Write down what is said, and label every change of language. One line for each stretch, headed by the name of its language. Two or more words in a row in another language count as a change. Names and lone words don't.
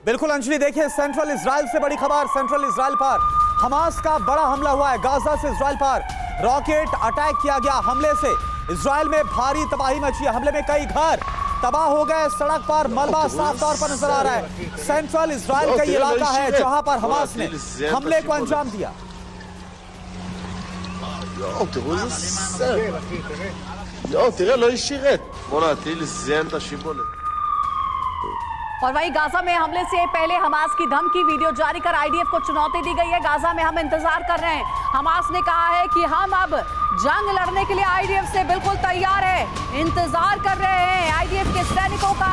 Hindi: बिल्कुल अंजलि, देखिए सेंट्रल इजराइल से बड़ी खबर। सेंट्रल इजराइल पर हमास का बड़ा हमला हुआ है। गाजा से इजराइल पर
English: rocket attack
Hindi: किया गया। हमले से इजराइल में भारी तबाही मची है। हमले में कई घर तबाह हो गए, सड़क पर मलबा साफ तौर पर नजर आ रहा है। सेंट्रल इजराइल का ये इलाका है जहां पर हमास ने हमले को अंजाम दिया।
Hebrew: תראו איזה סרט. תראה, לא ישירת. בוא'נה, הטיל זיין את השיבולת.
Hindi: और वहीं गाजा में हमले से पहले हमास की धमकी वीडियो जारी कर आईडीएफ को चुनौती दी गई है। गाजा में हम इंतजार कर रहे हैं। हमास ने कहा है कि हम अब जंग लड़ने के लिए आईडीएफ से बिल्कुल तैयार है, इंतजार कर रहे हैं आईडीएफ के सैनिकों का।